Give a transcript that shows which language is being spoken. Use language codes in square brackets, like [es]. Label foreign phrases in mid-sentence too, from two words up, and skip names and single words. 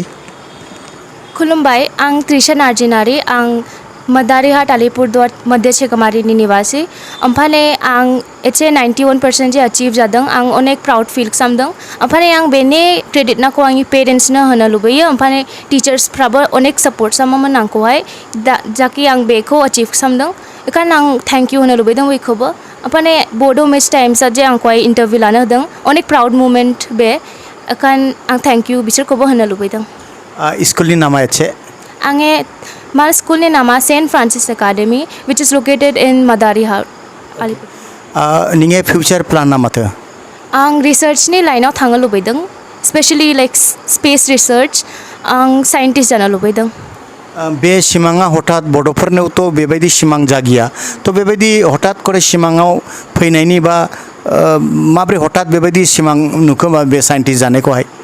[brx] खुलुमबाय आं त्रिशा नार्जिनारि आं मदारिहाट आलिपुरदुवार मध्य सेगमारिनि निवासी ओमफ्राय आं एसे 91% जे अचिव जादों आं अनेक [en] proud feel [brx] खालामदों ओमफ्राय आं बेनि क्रेडिटनाखौ आंनि पेरेन्ट्सनो होनो लुबैयो ओमफ्राय टिचार्सफ्राबो अनेक सापर्ट खालामोमोन आंखौहाय जाखि आं बेखौ अचिव खालामदों बेखायनो आं [en] thank you [brx] होनो लुबैदों बयखौबो ओमफ्राय बड' मिस टाइम्सआ जे आंखौहाय इन्टारभिउ लानो होदों अनेक [en] proud moment [brx] बे बेखायनो आं [en] thank you [brx] बिसोरखौबो होनो लुबैदों स्कुलनि नामा एसे आंनि मा स्कुलनि नामा सेन्ट फ्रान्सिस एकाडेमी [en] which is located in [brx] मदारिहाट आलिपुर नोंनि फिउचार प्लान माथो आं रिसार्चनि लाइनाव थांनो लुबैदों [en] specially like space research [brx] आं साइन्टिस्ट जानो लुबैदों बे सिमाङा हठात बड'फोरनावथ' बेबायदि सिमां जागिया थ' बेबायदि हठात करे सिमाङाव फैनायनि बा माब्रै हठात बेबायदि सिमां नुखोमा बे साइन्टिस्ट जानायखौहाय